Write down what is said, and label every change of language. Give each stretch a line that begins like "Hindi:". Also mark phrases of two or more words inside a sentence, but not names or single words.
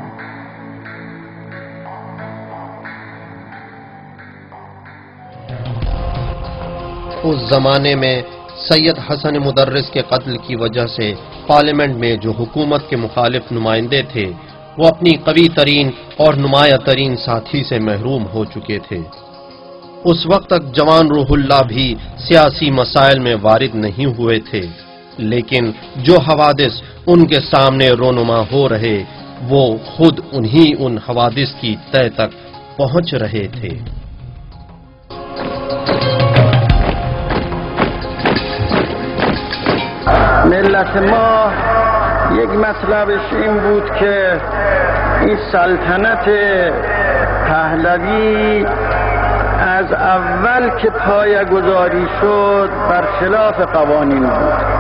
Urdu: اس زمانے میں سید حسن مدرس کے قتل کی وجہ سے پارلیمنٹ میں جو حکومت کے مخالف نمائندے تھے وہ اپنی قوی ترین اور نمایاں ترین ساتھی سے محروم ہو چکے تھے۔ اس وقت تک جوان روح اللہ بھی سیاسی مسائل میں وارد نہیں ہوئے تھے، لیکن جو حوادث ان کے سامنے رونما ہو رہے وہ خود ان حوادث کی تہ تک پہنچ رہے تھے۔
Persian: ملت ما یک مطلبش این بود که این سلطنت پهلوی از اول که پایه‌گذاری شد برخلاف قوانین بود.